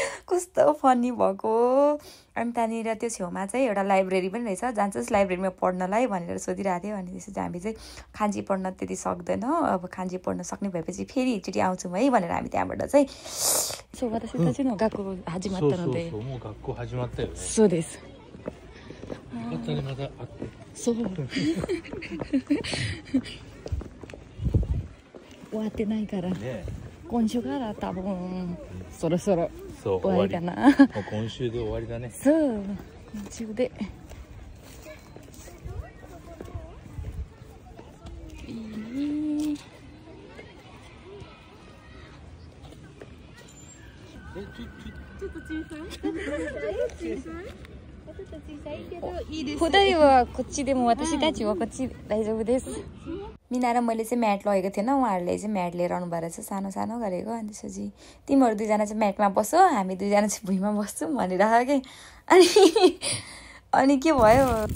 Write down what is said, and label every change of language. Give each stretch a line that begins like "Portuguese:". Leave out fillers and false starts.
Nepali: कस्तो फनी भएको अनि त्यहाँनिर त्यो छेउमा चाहिँ एउटा लाइब्रेरी पनि रहेछ जान्छस् लाइब्रेरीमा पढ्नलाई भनेर सोधिरहेको थियो अनि त्यसपछि हामी चाहिँ खान्जी पढ्न त्यति सक्दैनौँ अब खान्जी पढ्न सक्ने भएपछि फेरि एकचोटि आउँछौँ है भनेर हामी त्यहाँबाट चाहिँ सो
Japanese: 私たちの学校始まったのでそうもう学校始まったよね。そうですまたねまた会って。そう終わってないからね。今週から多分そろそろそう終わりかなもう今週で終わりだね。そう今週でいいねちょっと小さいいいです。二人はこっちでも私たちはこっち大丈夫です
Nepali: मिना र मैले चाहिँ म्याट लगेको थिएन उहाँहरूले चाहिँ म्याट लिएर आउनु भएर चाहिँ सानो सानो गरेको अनि त्यसपछि तिमीहरू दुईजना चाहिँ म्याटमा बस्छौ हामी दुईजना चाहिँ भुइँमा बस्छौँ भनिरहेको कि अनि के भयो